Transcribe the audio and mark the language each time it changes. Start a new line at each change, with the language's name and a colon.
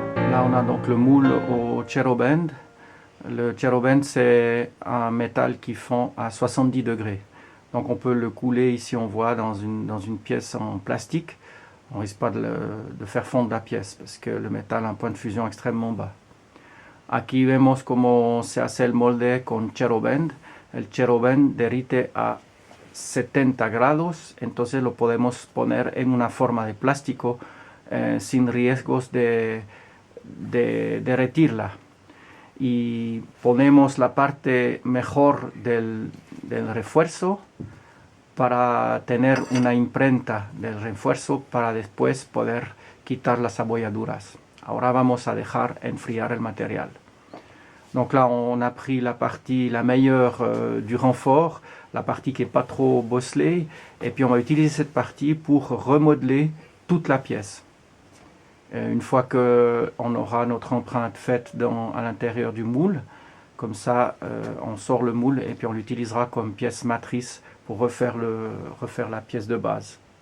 French: Là, on a donc le moule au cherobend. Le cherobend, c'est un métal qui fond à 70 degrés. Donc on peut le couler, ici on voit, dans une pièce en plastique. On ne risque pas de faire fondre la pièce parce que le métal a un point de fusion extrêmement bas.
Spanish: Aquí vemos cómo se hace el molde con cherobend. El cherobend derrite a 70 grados, entonces lo podemos poner en una forma de plástico sin riesgos de derretirla. Y ponemos la parte mejor del refuerzo para tener una imprenta del refuerzo para después poder quitar las abolladuras. Ahora vamos a dejar enfriar el material.
French: Donc là, on a pris la partie la meilleure du renfort, la partie qui n'est pas trop bosselée, et puis on va utiliser cette partie pour remodeler toute la pièce. Une fois qu'on aura notre empreinte faite à l'intérieur du moule, comme ça, on sort le moule et puis on l'utilisera comme pièce matrice pour refaire la pièce de base.